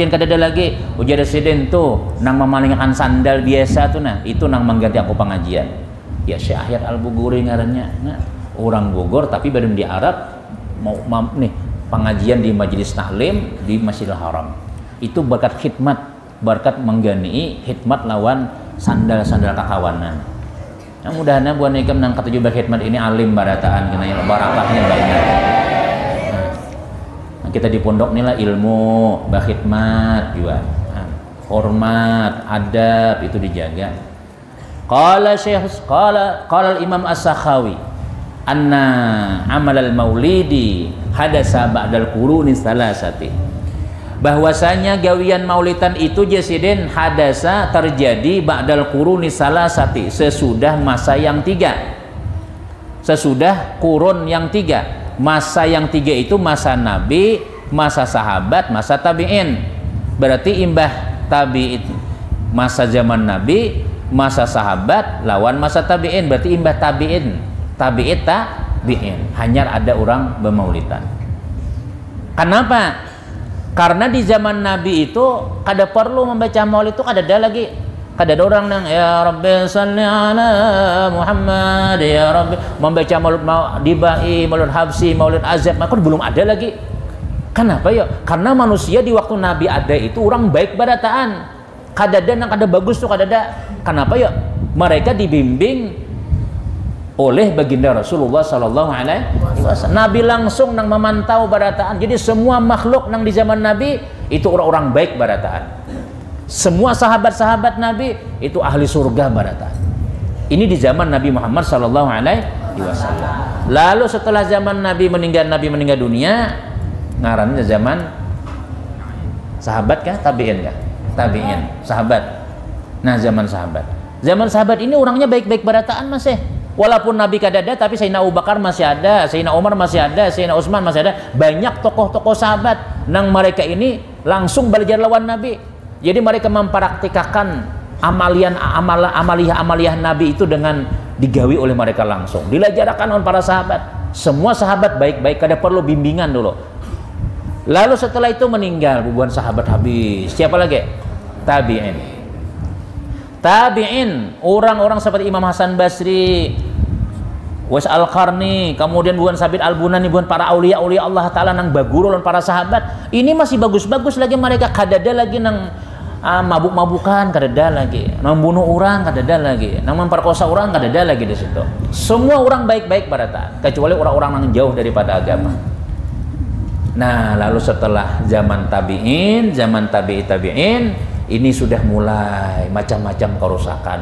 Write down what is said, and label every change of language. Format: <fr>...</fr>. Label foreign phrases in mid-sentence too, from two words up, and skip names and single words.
<bjn>pian kadada lagi ujar residen tuh nang memalingkan sandal biasa tuh nah itu nang mengganti aku pengajian ya Syekh Ahyar Al-Buguri ngarannya nah, orang Bogor tapi badan di Arab mau nih pengajian di majelis taklim di Masjidil Haram itu berkat khidmat berkat menggani khidmat lawan sandal-sandal kakawanan nah mudah-mudahan buat nikam nang ketujuh berkhidmat ini alim barataan kena barakahnya banyak.</bjn> <id>Kita di pondok inilah ilmu, berkhidmat juga, hormat, adab itu dijaga.</id> <ar>قال الإمام السخاوي أن عمل المولد حدث بعد القرون الثلاثة.</ar> <bjn>Bahwasanya gawian maulidan itu jasidin hadasa terjadi</bjn> <ar>بعد القرون الثلاثة</ar> <bjn>sesudah masa yang tiga.</bjn> <id>Sesudah kurun yang tiga. Masa yang tiga itu masa Nabi, masa sahabat, masa tabi'in.</id> <bjn>Berarti imbah tabi'in masa zaman Nabi, masa sahabat lawan masa tabi'in. Berarti imbah tabi'in, tabi'in. Hanya ada orang bermaulidan. Kenapa? Karena di zaman Nabi itu kada perlu membaca maulid itu kada ada lagi. Kada ada orang nang</bjn> <ar>يا رب صل على محمد يا رب</ar> <bjn>membaca maulid dibai, maulid habsi, maulid azab maka belum ada lagi.</bjn> <id>Kenapa ya?</id> <bjn>Karena manusia di waktu Nabi ada itu orang baik barataan. Kada ada nang kada bagus tuh kada ada.</bjn> <id>Kenapa ya? Mereka dibimbing oleh baginda Rasulullah</id> <ar>صلى الله عليه وسلم.</ar> <bjn>Nabi langsung nang memantau barataan. Jadi semua makhluk nang di zaman Nabi itu orang-orang baik barataan. Semua sahabat-sahabat Nabi itu ahli surga barataan. Ini di zaman Nabi Muhammad</bjn> <ar>صلى الله عليه وسلم.</ar> <bjn>Lalu setelah zaman Nabi meninggal dunia, ngarannya zaman sahabat kah?</bjn> <id>Tabi'in kah? Tabi'in, sahabat. Nah, zaman sahabat.</id> <bjn>Zaman sahabat ini orangnya baik-baik barataan masih. Walaupun Nabi kada ada, tapi Sayyidina Abu Bakar masih ada, Sayyidina Umar masih ada, Sayyidina Utsman masih ada. Banyak tokoh-tokoh sahabat nang mereka ini langsung belajar lawan Nabi. Jadi mereka mempraktikkan amaliyah Nabi itu dengan digawi oleh mereka langsung.</bjn> <id>Dilajarkan oleh para sahabat. Semua sahabat baik-baik, kada perlu bimbingan dulu. Lalu setelah itu meninggal, ribuan sahabat habis.</id> <bjn>Siapa lagi? Tabi'in. Tabi'in, orang-orang seperti Imam Hasan Basri, Wais Al-Qarni, kemudian bukan Sabit Al-Bunani, bukan para aulia-aulia Allah Ta'ala nang baguru dan para sahabat. Ini masih bagus-bagus lagi mereka, kadada lagi nang mabuk-mabukan, kadada lagi nang bunuh orang, kadada lagi nang memperkosa orang, kadada lagi di situ. Semua orang baik-baik barataan, kecuali orang-orang yang jauh daripada agama.</bjn> <id>Nah, lalu setelah zaman tabi'in, zaman tabi'in, ini sudah mulai macam-macam kerusakan.</id>